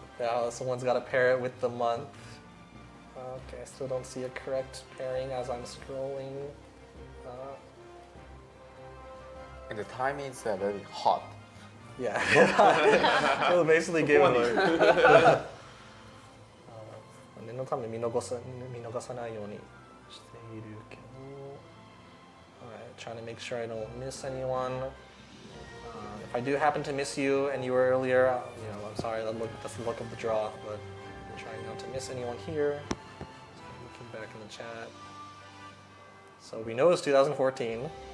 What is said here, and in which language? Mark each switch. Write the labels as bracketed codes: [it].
[en] Now someone's got to pair it with the month. Okay, I still don't see a correct pairing as I'm scrolling. And the time is very hot. Yeah, so basically gave it away. [ja] 念のため見逃さないようにしているけど。 [en] Alright, trying to make sure I don't miss anyone. If I do happen to miss you and you were earlier, I'm sorry, that's the luck of the draw, but I'm trying not to miss anyone here. So I'm looking back in the chat. So we know it's 2014.